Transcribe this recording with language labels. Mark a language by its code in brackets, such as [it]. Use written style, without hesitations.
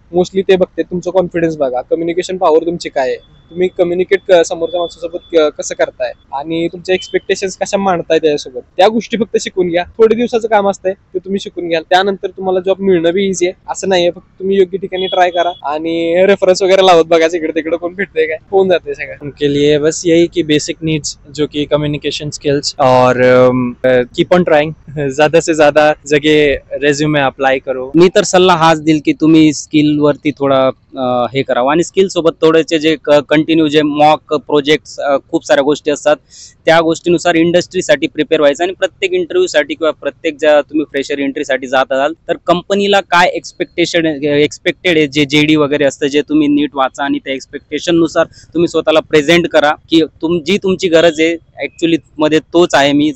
[mr] Mostly ते बघते तुमचं कॉन्फिडन्स बघा, कम्युनिकेशन पॉवर तुमची काय आहे, तुम्ही कम्युनिकेट समोरच्या माणसासोबत कसं करताय आणि तुमच्या एक्सपेक्टेशन्स कशा मांडताय त्याच्यासोबत, त्या गोष्टी फक्त शिकून घ्या. थोडे दिवसाचं काम असतंय ते तुम्ही शिकून घ्या, त्यानंतर तुम्हाला जॉब मिळणं बी इझी आहे. असं नाहीये, फक्त तुम्ही योग्य ठिकाणी ट्राय करा आणि रेफरन्स वगैरे लावत बघायचं इकडे तिकडे कोण भेटतंय काय, होऊन जाते सगळं. [hi] उनके लिए बस यही कि बेसिक नीड्स जो कि कम्युनिकेशन स्किल्स, और कीप ऑन ट्राइंग, ज्यादा से ज्यादा जगह रेज्यूमे अप्लाई करो. [mr] मी तर सल्ला हाच देईल की तुम्ही स्किल वरती थोडा हे करावं. आणि स्किल सोबत थोडेसे जे कंटिन्यू जे मॉक प्रोजेक्ट्स खूप साऱ्या गोष्टी असतात त्या गोष्टीनुसार इंडस्ट्रीसाठी प्रिपेअर व्हायचं. आणि प्रत्येक इंटरव्ह्यूसाठी किंवा प्रत्येक ज्या तुम्ही फ्रेशर एंट्रीसाठी जात असाल तर कंपनीला काय एक्सपेक्टेड आहे, जे JD वगैरे असतं जे तुम्ही नीट वाचा आणि त्या एक्सपेक्टेशननुसार तुम्ही स्वतःला प्रेझेंट करा की जी तुमची गरज आहे ऍक्च्युली मध्ये तोच आहे मी.